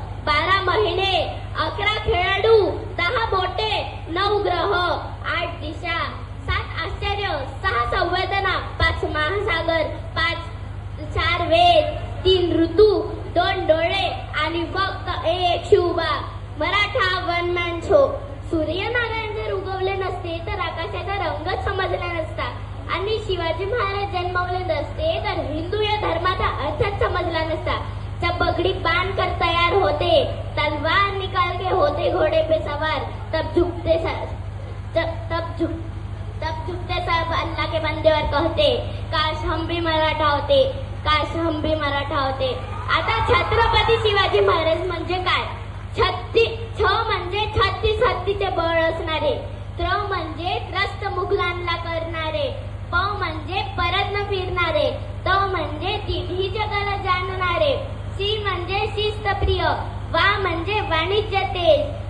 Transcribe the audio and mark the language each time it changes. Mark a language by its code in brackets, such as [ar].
[mr] 12 महिने 11 खेळाडू 10 बोटे 9 ग्रह 8 दिशा 7 आश्चर्य 6 संवेदना 5 महासागर 4 वेद 3 ऋतू 2 डोळे आणि फक्त एक Shivba. Maratha one man show. Suryanarayan जर उगवले नसते तर आकाशाचा रंगच समजला नसता आणि शिवाजी महाराज जन्मवले नसते तर हिंदू या धर्माचा अर्थच समजला नसता. [hi] जब बगड़ी बांध कर तैयार होते, तलवार निकाल के होते घोड़े पे सवार, तब झुकते सब अल्लाह के बंदे और कहते काश हम भी मराठा होते, काश हम भी मराठा होते. [mr] आता छत्रपती शिवाजी महाराज म्हणजे काय. छ म्हणजे 36 हत्तीचे बळ असणारे, त्र म्हणजे त्रस्त मुघलांना करणारे, प म्हणजे परत न फिरणारे, त म्हणजे तिन्ही जगाला जाणणारे, सी म्हणजे शिस्तप्रिय, वा म्हणजे वाणिज्य तेज,